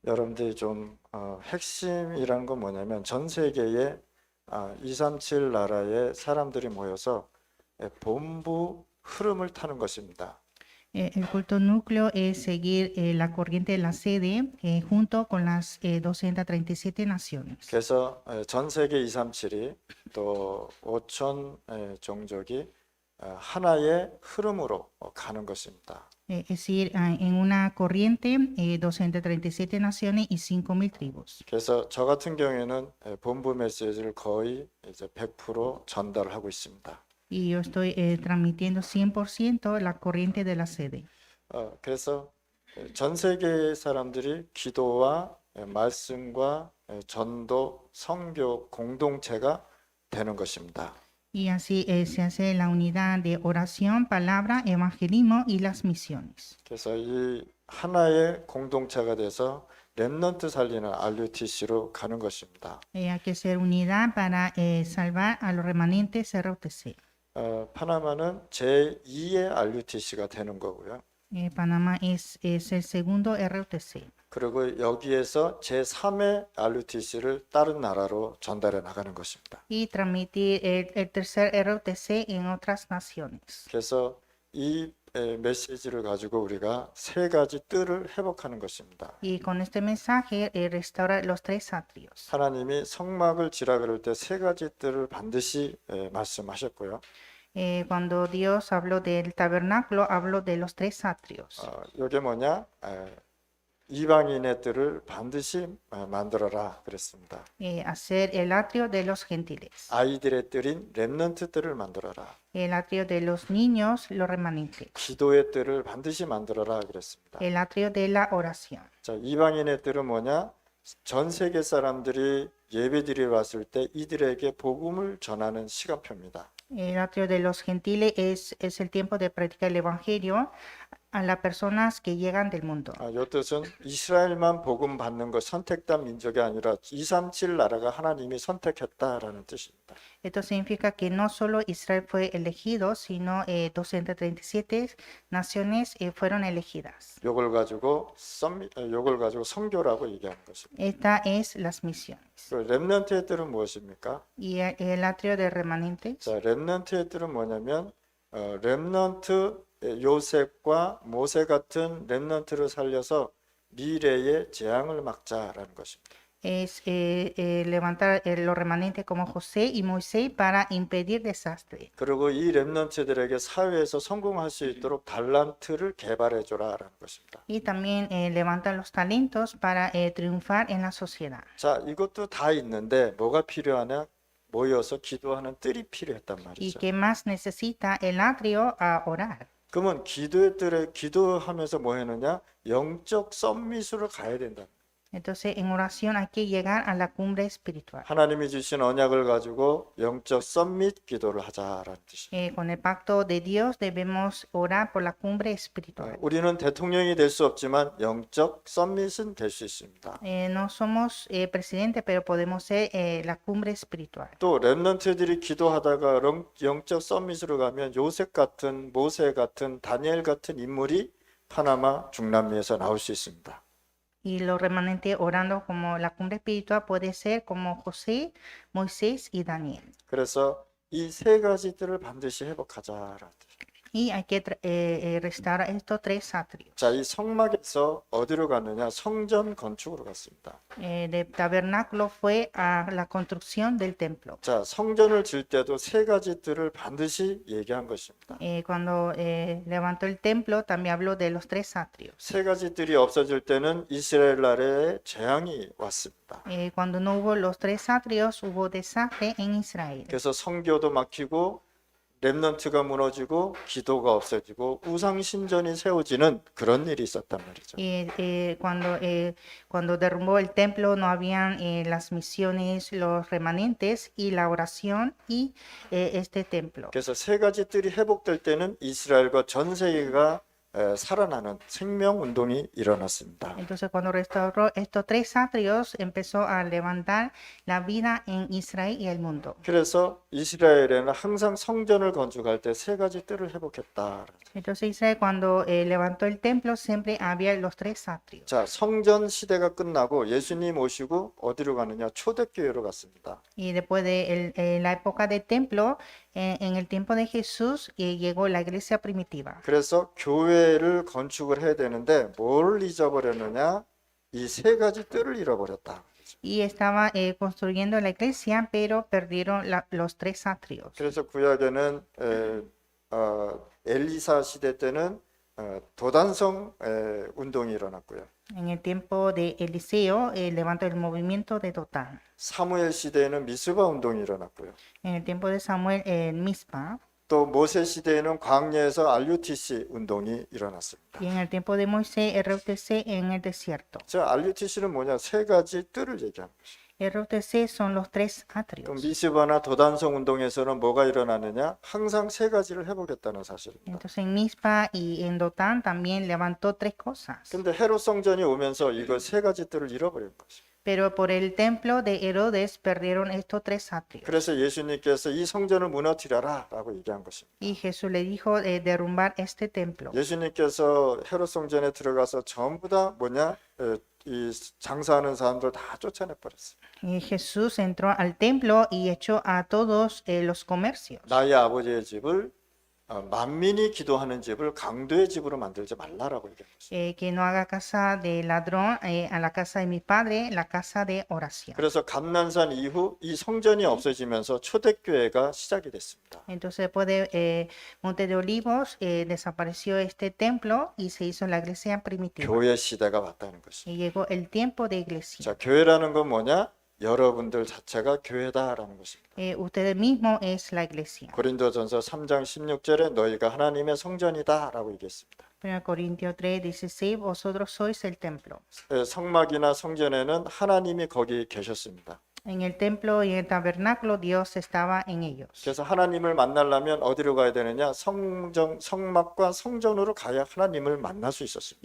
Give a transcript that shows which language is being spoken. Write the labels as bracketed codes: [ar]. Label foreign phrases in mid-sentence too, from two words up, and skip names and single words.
[ko] 여러분들이 좀 핵심이라는 건 뭐냐면 전 세계에 237 나라의 사람들이 모여서 본부 흐름을 타는 것입니다. [es] El culto núcleo es seguir la corriente de la sede junto con las 237 naciones. [ko] 그래서 전 세계 237이 또 5천 종족이 하나의 흐름으로 가는 것입니다. [es] Es decir, en una corriente 237 naciones y 5.000 tribus. [ko] 그래서 저 같은 경우에는 본부 메시지를 거의 이제 100% 전달하고 있습니다. [es] Y yo estoy transmitiendo 100% la corriente de la sede. [ko] 그래서 전 세계의 사람들이 기도와 말씀과 전도, 선교 공동체가 되는 것입니다. [es] Y así se hace la unidad de oración, palabra, evangelismo y las misiones. [ko] 그래서 이 하나의 공동체가 돼서 렘넌트 살리는 RUTC로 가는 것입니다. [es] Hay que ser unidad para salvar a los remanentes ROTC. [ko] 파나마는 제2의 RUTC가 되는 거고요. [es] Panamá es el segundo ROTC. [ko] 그리고 여기에서 제3의 RUTC를 다른 나라로 전달해 나가는 것입니다. [es] Y transmitir el tercer ROTC en otras naciones. [ko] 그래서 이 메시지를 가지고 우리가 세 가지 뜰을 회복하는 것입니다. [es] Y con este mensaje restaura los tres atrios. [ko] 하나님이 성막을 지라 그럴 때 세 가지 뜰을 반드시 말씀하셨고요. [es] Cuando Dios habló del tabernáculo, habló de los tres atrios. [ko] 이게 뭐냐? 이방인의 뜰을 반드시 만들어라 그랬습니다. [es] Hacer el atrio de los gentiles. [ko] 아이들의 뜰인 렘넌트 뜰을 만들어라. [es] El atrio de los niños, los remanentes. [ko] 기도의 뜰을 반드시 만들어라 그랬습니다. [es] El atrio de la oración. [ko] 자, 이방인의 뜰은 뭐냐? 전 세계 사람들이 예배드리러 왔을 때 이들에게 복음을 전하는 시간표입니다. [es] El atrio de los gentiles es el tiempo de predicar el evangelio a las personas que llegan del mundo. [ko] 이 뜻은 이스라엘만 복음 받는 것 선택된 민족이 아니라 237 나라가 하나님이 선택했다라는 뜻입니다. [es] Esto significa que no solo Israel fue elegido, sino 237 naciones fueron elegidas. [ko] 요걸 가지고 선교라고 얘기하는 것입니다. [es] Esta es las misiones. [ko] 렘넌트의 뜰은 무엇입니까? [es] Y el atrio de remanentes. [ko] 자, 렘넌트의 뜰은 뭐냐면 렘넌트 요셉과 모세 같은 렘넌트를 살려서 미래의 재앙을 막자라는 것입니다. [es] Es levantar los remanentes como José y Moisés para impedir desastre. [ko] 그리고 이 렘넌트들에게 사회에서 성공할 수 있도록 달란트를 개발해 줘라라는 것입니다. [es] Y también levantar los talentos para triunfar en la sociedad. [ko] 자, 이것도 다 있는데 뭐가 필요하냐? 모여서 기도하는 뜰이 필요했단 [es] ¿Y [ko] 말이죠. [es] qué más necesita el atrio a orar? [ko] 그러면 기도의 뜰에 기도하면서 뭐 하느냐? 영적 썸밋으로 가야 된다. [es] Entonces, en oración hay que llegar a la cumbre espiritual. [ko] 하나님이 주신 언약을 가지고 영적 썸밋 기도를 하자라는 뜻입니다. [es] Con el pacto de Dios debemos orar por la cumbre espiritual. [ko] 우리는 대통령이 될 수 없지만 영적 썸밋은 될 수 있습니다. [es] No somos presidente, pero podemos ser la cumbre espiritual. [ko] 또 렘넌트들이 기도하다가 영적 썸밋으로 가면 요셉 같은 모세 같은 다니엘 같은 인물이 파나마 중남미에서 나올 수 있습니다. [es] Y los remanentes orando como la cumbre espiritual puede ser como José, Moisés y Daniel. [ko] 그래서 이 세 가지들을 반드시 회복하자라는 뜻입니다. [es] Y hay que restaurar estos tres atrios. [ko] 자, 이 성막에서 어디로 갔느냐? 성전 건축으로 갔습니다. [es] Del tabernáculo fue a la construcción del templo. [ko] 자, 성전을 질 때도 세 가지 뜰을 반드시 얘기한 것입니다. [es] Cuando levantó el templo, también habló de los tres atrios. [ko] 세 가지 뜰이 없어질 때는 이스라엘 나라에 재앙이 왔습니다. [es] Cuando no hubo los tres atrios, hubo desastre en Israel. [ko] 그래서 성교도 막히고 렘넌트가 무너지고 기도가 없어지고 우상 신전이 세워지는 그런 일이 있었단 말이죠. [es] Cuando derrumbó el templo, no habían las misiones, los remanentes y la oración y este templo. [ko] 그래서 세 가지 뜰이 회복될 때는 이스라엘과 전 세계가 살아나는 생명 운동이 일어났습니다. [es] Entonces, cuando restauró estos tres atrios, empezó a levantar la vida en Israel y el mundo. [ko] 그래서 이스라엘에는 항상 성전을 건축할 때 세 가지 뜰을 회복했다. [es] Entonces, Israel, cuando levantó el templo, siempre había los tres atrios. [ko] 자, 성전 시대가 끝나고 예수님 오시고 어디로 가느냐? 초대교회로 갔습니다. [es] Y después de la época del templo, en el tiempo de Jesús, llegó la iglesia primitiva. [ko] 그래서 교회를 건축을 해야 되는데 뭘 잊어버렸느냐? 이 세 가지 뜰을 잃어버렸다. [es] Y estaba construyendo la iglesia, pero perdieron los tres atrios. [ko] 그래서 구약에는 엘리사 시대 때는 도단성 운동이 일어났고요. [es] En el tiempo de Eliseo, levantó el movimiento de Dotán. [ko] 사무엘 시대에는 미스바 운동이 일어났고요. [es] En el tiempo de Samuel, Mizpa. [ko] 또 모세 시대에는 광야에서 RUTC 운동이 일어났습니다. [es] Y en el tiempo de Moisés, RUTC en el desierto. [ko] 자, RUTC는 뭐냐? 세 가지 뜰을 얘기하는 것입니다. [es] RUTC son los tres [ko] 또 [es] atrios. [ko] 미스바나 도단성 운동에서는 뭐가 일어나느냐? 항상 세 가지를 회복했다는 사실입니다. [es] Entonces en Mizpa y en Dotán también levantó tres cosas. [ko] 근데 헤롯 성전이 오면서 이거 세 가지 뜰을 잃어버린 것입니다. [es] Pero por el templo de Herodes perdieron estos tres atrios. [ko] 그래서 예수님께서 이 성전을 무너뜨려라 라고 얘기한 것입니다. [es] Y Jesús le dijo derrumbar este templo. [ko] 예수님께서 헤롯 성전에 들어가서 전부 다 뭐냐? 이 장사하는 사람들 다 쫓아내 버렸어요. [es] Y Jesús entró al templo y echó a todos los comercios. [ko] 나의 아버지의 집을 만민이 기도하는 집을 강도의 집으로 만들지 말라라고 얘기한 것입니다. [es] Que no haga casa de ladrón a la casa de mi padre, la casa de oración. [ko] 그래서 감난산 이후 이 성전이 없어지면서 초대교회가 시작이 됐습니다. [es] Entonces después de Monte de Olivos desapareció este templo y se hizo la iglesia primitiva. [ko] 교회 시대가 왔다는 것입니다. [es] Y llegó el tiempo de iglesia. [ko] 자, 교회라는 건 뭐냐? 여러분들 자체가 교회다라는 것입니다. [es] Ustedes mismos es la iglesia. [ko] 고린도전서 3장 16절에 너희가 하나님의 성전이다라고 얘기했습니다. [es] 1 Corintios 3:16 vosotros sois el templo. [ko] 성막이나 성전에는 하나님이 거기 계셨습니다. [es] En el templo y en el tabernáculo Dios estaba en ellos. [ko] 그래서 하나님을 만나려면 어디로 가야 되느냐? 성막과 성전으로 가야 하나님을 만날 수 있었습니다.